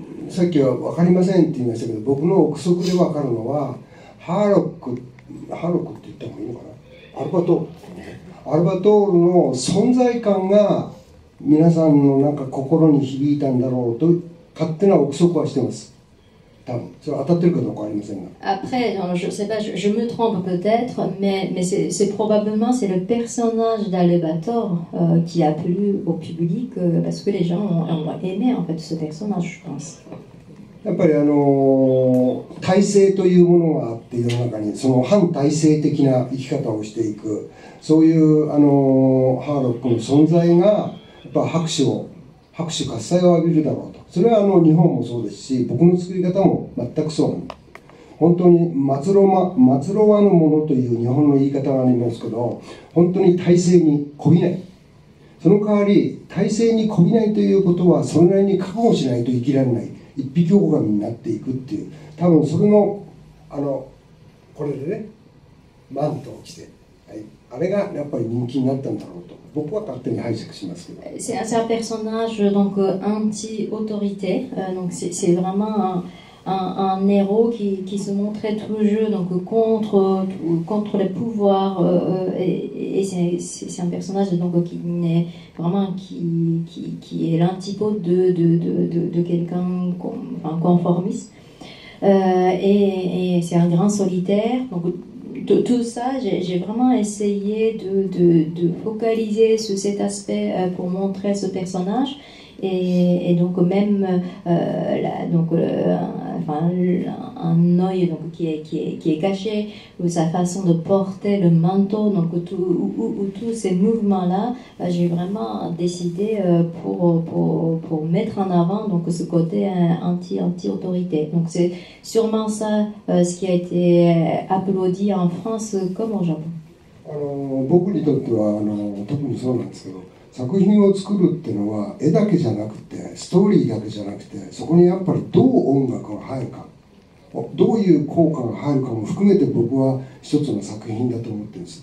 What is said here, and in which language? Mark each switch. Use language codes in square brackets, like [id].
[ja] さっきは分かりませんって言いましたけど、僕の憶測で分かるのはハーロックって言った方がいいのかな、アルバトールの存在感が皆さんのなんか心に響いたんだろうと勝手な憶測はしてます。多分それ当たってるかどうかありませんが。 [fr] Après, je sais pas, je me trompe peut-être, mais c'est probablement c'est le personnage d'Albator qui a plu au public parce que les gens ont aimé en fait ce personnage, je pense. [ja] やっぱり体制というものがあって世の中にその反体制的な生き方をしていく、そういうハーロックの存在がやっぱ拍手喝采を浴びるだろうと。それは日本もそうですし、僕の作り方も全くそうなんです。本当に末路はぬものという日本の言い方がありますけど、本当に体制にこびない。その代わり体制にこびないということはそれなりに覚悟しないと生きられない一匹狼になっていくっていう、多分それのこれでねマントを着て、はい、あれがやっぱり人気になったんだろうと僕は勝手に解釈しますけど。 [fr] C'est un personnage donc anti-autorité, donc c'est vraiment un héros qui se montrait toujours donc contre les pouvoirs, et c'est un personnage donc qui n'est vraiment qui est l'antipode de quelqu'un conformiste, et c'est un grand solitaire. Donc tout ça, j'ai vraiment essayé de focaliser sur cet aspect pour montrer ce personnage. Et donc même un œil donc qui est caché, ou sa façon de porter le manteau, donc tous ces mouvements là, j'ai vraiment décidé pour mettre en avant donc ce côté anti-autorité. Donc c'est sûrement ça ce qui a été applaudi en France comme au Japon. [ja] 僕にとっては特にそうなんですけど、作品を作るっていうのは絵だけじゃなくてストーリーだけじゃなくて、そこにやっぱりどう音楽が入るか、どういう効果が入るかも含めて僕は一つの作品だと思ってるんです。